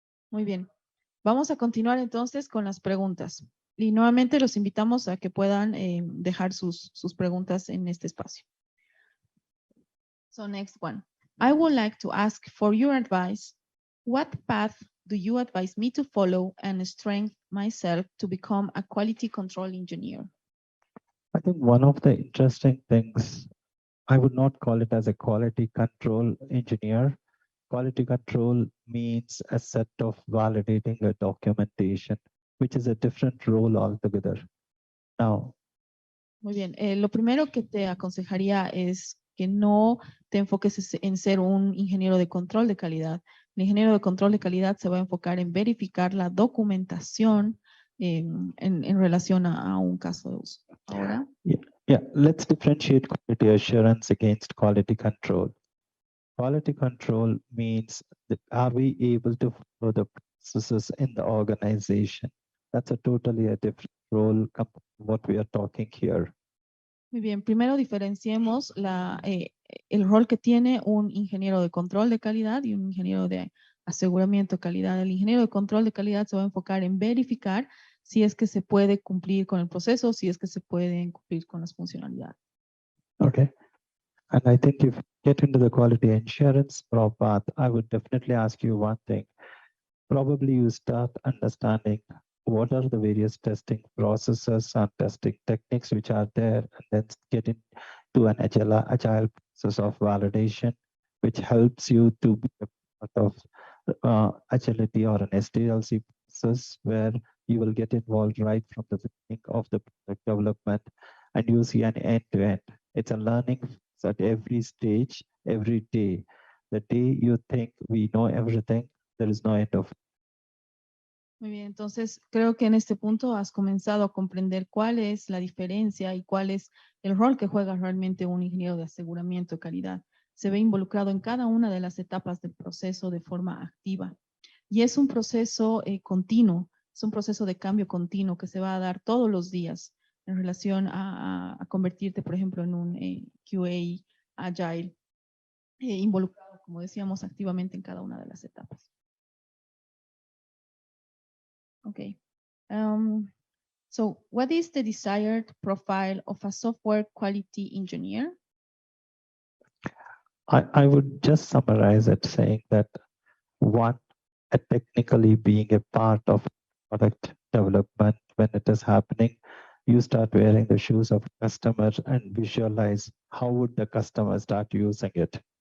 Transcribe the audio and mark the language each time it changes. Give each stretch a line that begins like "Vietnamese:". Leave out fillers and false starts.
Spanish: Muy bien. Vamos a continuar entonces con las preguntas. Y nuevamente los invitamos a que puedan dejar sus preguntas en este espacio.
English: So next one. I would like to ask for your advice. What path do you advise me to follow and strengthen myself to become a quality control engineer? I think one of the interesting things, I would not call it as a quality control engineer. Quality control means a set of validating a documentation, which is a different role altogether. Now,
Spanish: Muy bien. Lo primero que te aconsejaría es que no te enfoques en ser un ingeniero de control de calidad. El ingeniero de control de calidad se va a enfocar en verificar la documentación en relación a un caso de uso. Ahora,
English: yeah, let's differentiate quality assurance against quality control. Quality control means that are we able to follow the processes in the organization? That's a totally a different role compared to what we are talking here.
Spanish: muy bien. Primero diferenciemos el rol que tiene un ingeniero de control de calidad y un ingeniero de aseguramiento de calidad. El ingeniero de control de calidad se va a enfocar en verificar si es que se puede cumplir con el proceso, si es que se pueden cumplir con las funcionalidades.
English: Okay. And I think if you get into the quality assurance path, I would definitely ask you one thing. Probably you start understanding what are the various testing processes and testing techniques which are there, and then get into an agile process of validation, which helps you to be a part of agility or an SDLC process where you will get involved right from the beginning of the product development, and you see an end-to-end. It's a learning at every stage, every day. The day you think we know everything, there is no end of.
Spanish: Muy bien, entonces creo que en este punto has comenzado a comprender cuál es la diferencia y cuál es el rol que juega realmente un ingeniero de aseguramiento de calidad. Se ve involucrado en cada una de las etapas del proceso de forma activa. Y es un proceso continuo, es un proceso de cambio continuo que se va a dar todos los días en relación a convertirte, por ejemplo, en un QA agile, involucrado, como decíamos, activamente en cada una de las etapas.
English: Okay. So what is the desired profile of a software quality engineer? I would just summarize it saying that one, technically being a part of product development when it is happening, you start wearing the shoes of customer and visualize how would the customer start using it.